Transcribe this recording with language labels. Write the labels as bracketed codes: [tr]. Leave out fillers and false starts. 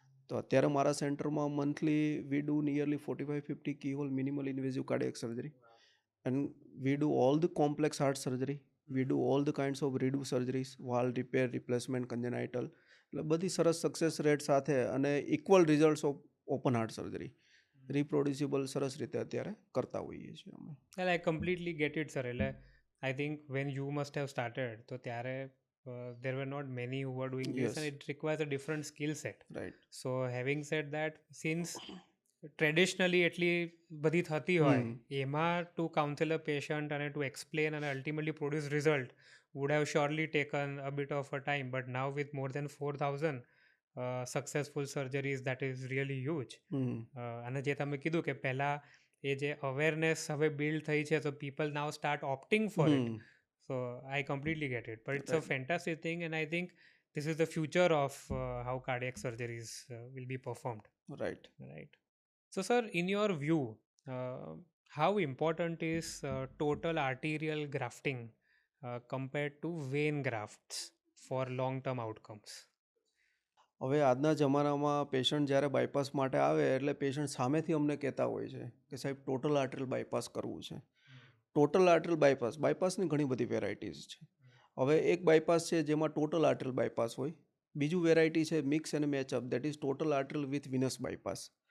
[gu] તો અત્યારે મારા સેન્ટરમાં [en] Monthly we do nearly 45-50 keyhole minimal invasive cardiac surgery and we do all the complex heart surgery, we do all the kinds of redo surgeries, valve repair, replacement, congenital. [gu] એટલે બધી સરસ success rate સાથે અને equal results of open heart surgery રિપ્રોડ્યુસિબલ સરસ રીતે અત્યારે કરતા હોઈએ છીએ અમે. [en] Well, I completely get it, sir. એટલે I think when you must have started, [gu] તો ત્યારે [en] there were not many who were doing this, Yes. and it requires a different skill set. Right. So having said that, since traditionally [gu] એટલી બધી થતી હોય, એમાં [en] to counsel a patient અને to explain and ultimately produce result would have surely taken a bit of a time, but now with more than 4,000 successful surgeries, that is really huge. [gu] અને જે તમે કીધું કે પહેલા એ જે અવેરનેસ હવે build થઈ છે, [en] so people now start opting for it. So I completely get it, but it's a fantastic thing, and I think this is the future of how cardiac surgeries will be performed. Right. Right. So, sir, in your view, how important is total arterial grafting compared to vein grafts for long-term outcomes? [gu] હવે આજના જમાનામાં patient જ્યારે bypass માટે આવે એટલે patient સામેથી અમને કહેતા હોય છે કે સાહેબ ટોટલ આર્ટરિયલ બાયપાસ કરવું છે. ટોટલ આર્ટરિયલ બાયપાસની ઘણી બધી વેરાયટીઝ છે. હવે એક બાયપાસ છે જેમાં ટોટલ આર્ટરિયલ બાયપાસ હોય, બીજું વેરાયટી છે મિક્સ અને મેચઅપ, [en] That is total arterial with venous bypass.